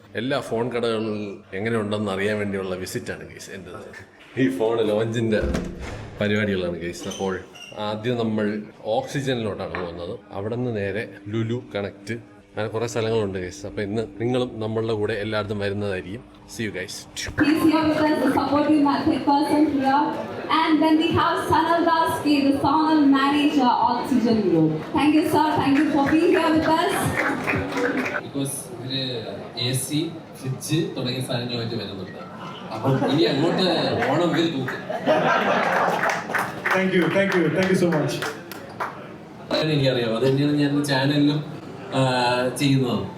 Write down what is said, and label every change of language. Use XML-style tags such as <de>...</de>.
<ml>എല്ലാ ഫോൺ കടകളിൽ എങ്ങനെയുണ്ടെന്ന് അറിയാൻ വേണ്ടിയുള്ള വിസിറ്റാണ് ഗൈസ് എൻ്റെ. ഈ ഫോൺ ലോഞ്ചിൻ്റെ പരിപാടികളാണ് ഗൈസ്. അപ്പോൾ ആദ്യം നമ്മൾ ഓക്സിജനിലോട്ടാണ് പോകുന്നത്. അവിടെ നിന്ന് നേരെ ലുലു കണക്ട്, അങ്ങനെ കുറേ സ്ഥലങ്ങളുണ്ട് ഗൈസ്. അപ്പോൾ ഇന്ന് നിങ്ങളും നമ്മളുടെ കൂടെ എല്ലായിടത്തും വരുന്നതായിരിക്കും.</ml> <en>See you guys. He's here with us, the supporting person here. And then we have Sanal Daski, the Sonal manager, Oxygen Group. Thank you, sir. Thank you for being here with us.</en> <ml>Because ഇതില് AC, fridge തുടങ്ങിയ സാധനങ്ങളുമായിട്ട് വരുന്നുണ്ട്. അപ്പം ഇനി അങ്ങോട്ട് ഓണം ഇതിൽ തൂക്കും.</ml> <en>Thank you so much.</en> <ml>എനിക്കറിയാം, അത് തന്നെയാണ് ഞാൻ ചാനലിലും ചെയ്യുന്നത്.</ml>